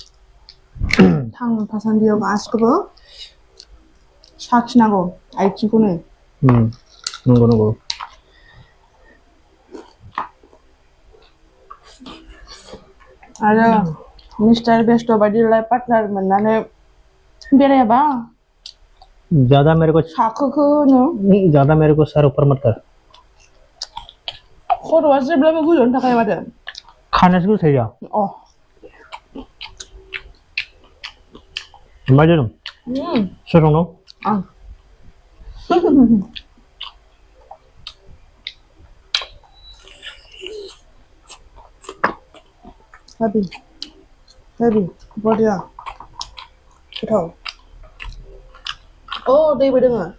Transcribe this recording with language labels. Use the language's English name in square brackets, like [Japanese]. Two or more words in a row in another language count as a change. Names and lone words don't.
[Bodo] थासान्दियाव गासिखौबो साखिनांगौ आइथिंखौनो नंगौ आरो मिस्टार बेस्ट बायदि [English] life partner [Bodo] मोननानै बेरायाबा [Hindi] ज्यादा मेरे को सर ऊपर मत कर [Bodo] खर'आ जेब्लाबो गोजौआवनो थाखायो माथो खानायासो गोसायो जा मा जादों सोर दं आं हेभि बरिया गोथाव दैबो दोङो